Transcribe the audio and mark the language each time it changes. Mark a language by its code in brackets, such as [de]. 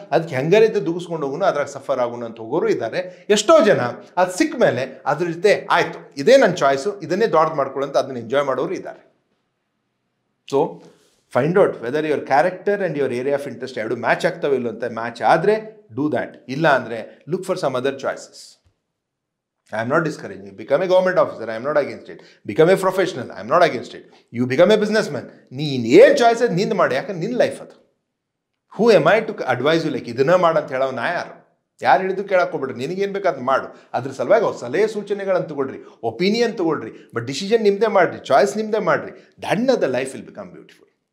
[kn] ಅದಕ್ಕೆ ಹೆಂಗರಿದ್ದು ದುಗಿಸ್ಕೊಂಡು ಹೋಗೋಣ, ಅದ್ರಾಗ ಸಫರ್ ಆಗೋಣ ಅಂತ ಹೋಗೋರು ಇದ್ದಾರೆ. ಎಷ್ಟೋ ಜನ ಅದು ಸಿಕ್ಕ ಮೇಲೆ ಅದ್ರ ಜೊತೆ ಆಯಿತು, ಇದೇ ನನ್ನ ಚಾಯ್ಸು, ಇದನ್ನೇ ದೊಡ್ಡದು ಮಾಡ್ಕೊಳ್ಳೋಂತ ಅದನ್ನ ಎಂಜಾಯ್ ಮಾಡೋರು ಇದ್ದಾರೆ. [en] so find out whether your character and your area of interest [kn] ಎರಡು ಮ್ಯಾಚ್ ಆಗ್ತವೆ ಇಲ್ಲೋ ಅಂತ. ಮ್ಯಾಚ್ ಆದರೆ [en] do that, [kn] ಇಲ್ಲ ಅಂದರೆ [en] Look for some other choices. I am not discouraging you. Become a government officer. I am not against it. Become a professional. I am not against it. You become a businessman. [kn] ನೀನು ಏನು choices ನಿಂದು ಮಾಡಿ, ಯಾಕಂದ್ರೆ ನಿನ್ನ life ಅದು. [en] Who am I to advise you? [kn] Like ಇದನ್ನ ಮಾಡಂತ ಹೇಳೋ ನಾ ಯಾರು? ಯಾರು ಹೇಳಿದ್ರು ಕೇಳಕ್ಕೋಗ್ಬಿಡ್ರಿ, ನಿನಗೇನು ಬೇಕು ಅದು ಮಾಡು. ಅದ್ರ ಸಲುವಾಗಿ ಅವ್ರು ಸಲಹೆ ಸೂಚನೆಗಳನ್ನು ತಗೊಳ್ರಿ, ಒಪಿನಿಯನ್ ತಗೊಳ್ರಿ, ಬಟ್ ಡಿಸಿಷನ್ ನಿಮ್ಮದೇ ಮಾಡಿರಿ, ಚಾಯ್ಸ್ ನಿಮ್ಮದೇ ಮಾಡಿರಿ. [en] Then the life will become beautiful.